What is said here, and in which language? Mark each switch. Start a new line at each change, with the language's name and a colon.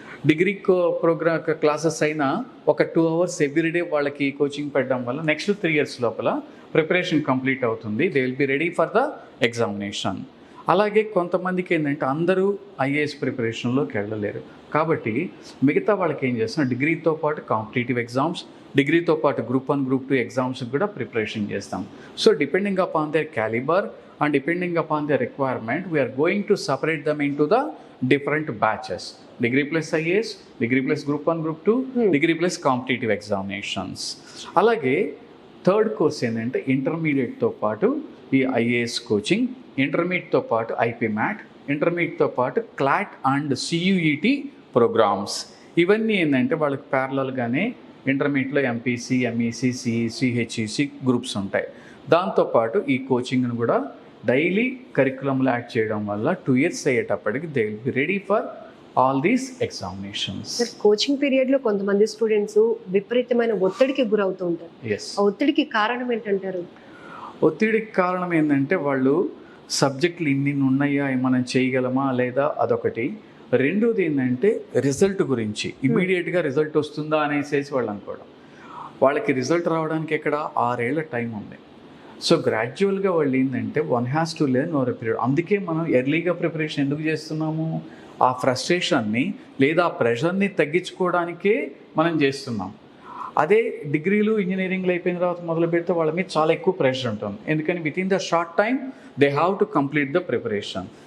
Telugu: Degree programme classes అయినా ఒక 2 hours everyday వాళ్ళకి కోచింగ్ పెట్టడం వల్ల నెక్స్ట్ 3 years లోపల ప్రిపరేషన్ కంప్లీట్ అవుతుంది.
English: They will be ready for the examination.
Telugu: అలాగే కొంతమందికి ఏంటంటే అందరూ ఐఏఎస్ ప్రిపరేషన్లోకి వెళ్ళలేరు కాబట్టి మిగతా వాళ్ళకి ఏం చేస్తున్నాం, డిగ్రీతో పాటు కాంపిటేటివ్ ఎగ్జామ్స్, డిగ్రీతో పాటు గ్రూప్ 1 గ్రూప్ 2 ఎగ్జామ్స్కి కూడా ప్రిపరేషన్ చేస్తాం.
English: So depending upon their caliber and depending upon their requirement, we are going to separate them into the different batches. Degree plus IAS, degree plus group 1, group 2, degree plus competitive examinations.
Telugu: అలాగే third course ఏంటంటే ఇంటర్మీడియట్తో పాటు ఈ IAS coaching, ఇంటర్మీడియట్తో పాటు IP mat, ఇంటర్మీడియట్తో పాటు clot and CUET programmes. ఇవన్నీ ఏంటంటే వాళ్ళకి ప్యారలల్గానే ఇంటర్మీడియట్లో MPC, MEC, CEC, HEC groups ఉంటాయి. దాంతోపాటు ఈ కోచింగ్ను కూడా డైలీ కరికులంలో యాడ్ చేయడం వల్ల 2 years అయ్యేటప్పటికి
English: They will be ready for all these examinations.
Telugu: Coaching పీరియడ్లో కొంతమంది స్టూడెంట్స్ విపరీతమైన ఒత్తిడికి గురవుతూ ఉంటారు. ఆ ఒత్తిడికి కారణం ఏంటంటారు? ఒత్తిడికి కారణం ఏంటంటే వాళ్ళు సబ్జెక్టులు ఇన్ని ఉన్నాయా, మనం చేయగలమా లేదా, అదొకటి. రెండోది ఏంటంటే రిజల్ట్ గురించి, ఇమీడియట్గా రిజల్ట్ వస్తుందా అనేసి వాళ్ళు అనుకోవడం. వాళ్ళకి రిజల్ట్ రావడానికి ఎక్కడ 6 ఏళ్ల టైం ఉంది. సో గ్రాడ్యువల్గా వాళ్ళు ఏంటంటే
English: 1 has to learn over a period.
Telugu: అందుకే మనం ఎర్లీగా ప్రిపరేషన్ ఎందుకు చేస్తున్నాము, ఆ ఫ్రస్ట్రేషన్ని లేదా ఆ ప్రెషర్ని తగ్గించుకోవడానికే మనం చేస్తున్నాం. అదే డిగ్రీలు, ఇంజనీరింగ్లు అయిపోయిన తర్వాత మొదలు పెడితే వాళ్ళ మీద చాలా ఎక్కువ ప్రెషర్ ఉంటుంది. ఎందుకని
English: Within the short time they have to complete the preparation.